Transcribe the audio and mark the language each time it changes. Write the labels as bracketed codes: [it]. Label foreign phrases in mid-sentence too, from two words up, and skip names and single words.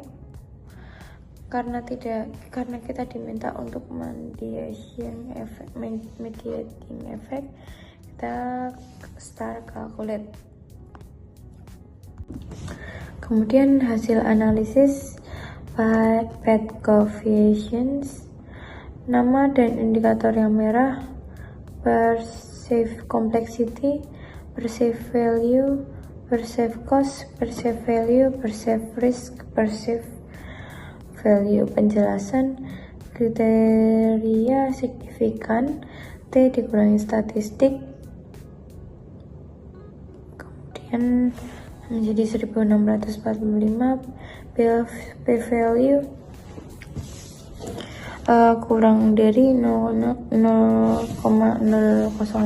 [id] Karena kita diminta untuk [en] mediating effect, [id] kita [en] start calculate. [id] Kemudian hasil analisis [en] path coefficients, [id] nama dan indikator yang merah, [en] perceived complexity, perceived value, perceived cost, perceived value, perceived risk, perceived value. [id] Penjelasan kriteria signifikan, T dikurangi statistik, kemudian menjadi 1645, p-value kurang dari 0,005.